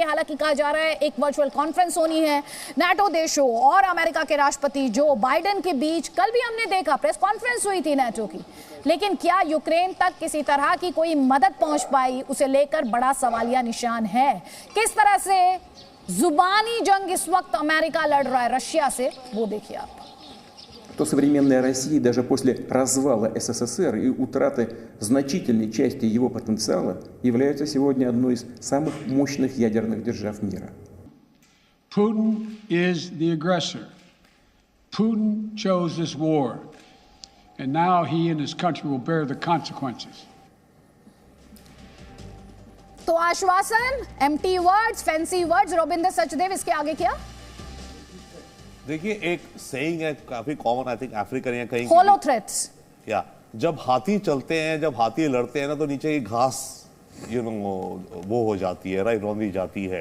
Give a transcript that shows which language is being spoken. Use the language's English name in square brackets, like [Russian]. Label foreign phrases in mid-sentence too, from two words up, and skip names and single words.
[Hindi] हालांकि कहा जा रहा है एक वर्चुअल कॉन्फ्रेंस होनी है नाटो देशों और अमेरिका के राष्ट्रपति जो बाइडेन के बीच। कल भी हमने देखा प्रेस कॉन्फ्रेंस हुई थी नाटो की, लेकिन क्या यूक्रेन तक किसी तरह की कोई मदद पहुंच पाई, उसे लेकर बड़ा सवालिया निशान है। किस तरह से जुबानी जंग इस वक्त अमेरिका लड़ रहा है रशिया से, वो देखिए आप। [Russian] То современная Россия даже после развала СССР и утраты значительной части его потенциала является сегодня одной из самых мощных ядерных держав мира. [English] Putin is the aggressor. Putin chose this war, and now he and his country will bear the consequences. [Hindi] तो आश्वासन, [English] empty words, fancy words, [Hindi] रविंद्र सचदेव, इसके आगे क्या? देखिए एक सेइंग है काफी कॉमन, [English] I think African [Hindi] या कहीं [English] hollow threats, [Hindi] या जब हाथी चलते हैं, जब हाथी लड़ते हैं ना, तो नीचे की घास वो हो जाती है, राइट, रौंदी जाती है।